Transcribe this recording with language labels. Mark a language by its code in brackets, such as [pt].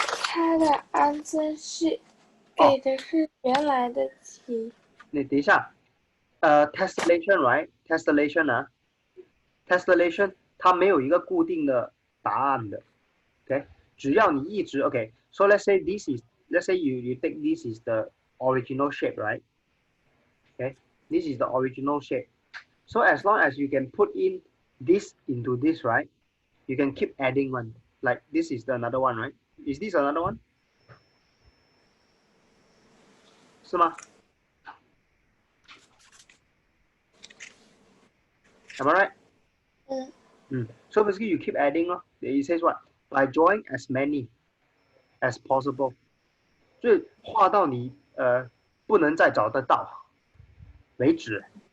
[zh] 它的 answer 是给的是原来的题。你等一下，tessellation, right? Tessellation 啊，tessellation 它没有一个固定的答案的 ，OK？只要你一直 [en] OK，so let's say you take this is the original shape, right? This is the original shape. So as long as you can put in this into this, right? You can keep adding one. Like this is the another one, right? Is this another one? [zh] 是吗? [en] Am I right? So basically you keep adding. It says what? By drawing as many as possible. [zh] 就是画到你不能再找得到为止。